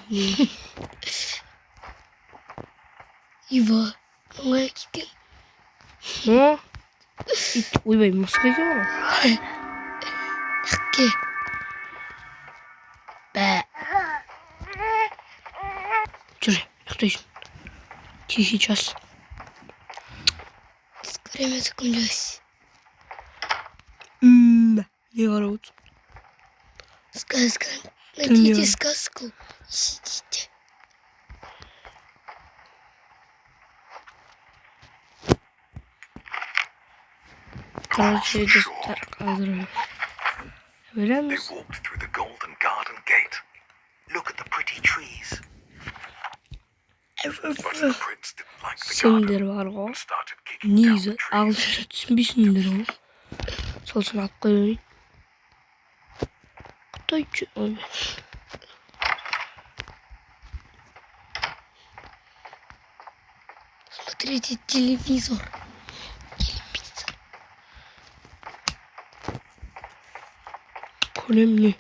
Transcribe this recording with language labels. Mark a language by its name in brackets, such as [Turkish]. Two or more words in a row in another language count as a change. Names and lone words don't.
[Kazakh] Ива, оңай кеткен. О, ойбай, мұсқа екен ғой. Тәкке. Бә. Жүр, ұйықтайсың. [Russian] Тихий час. Время закончилось. [Kazakh] Не қарап отырсың. [Russian] Сказка. Найдите сказку и сидите. [Kazakh] Короче, достар, қазір береміз. [English] They walked through the golden garden gate. Look at the pretty trees. But the prince didn't like the [Kazakh] Сендер [English] garden [Kazakh] бар ғой. [English] and started kicking down [Kazakh] Негізі [English] the trees. [Kazakh] ағылшынша түсінбейсіңдер ғой. Сол үшін алып қойайын. Қытай ойбай. [Russian] Смотрите телевизор. [Kazakh] Көрем не?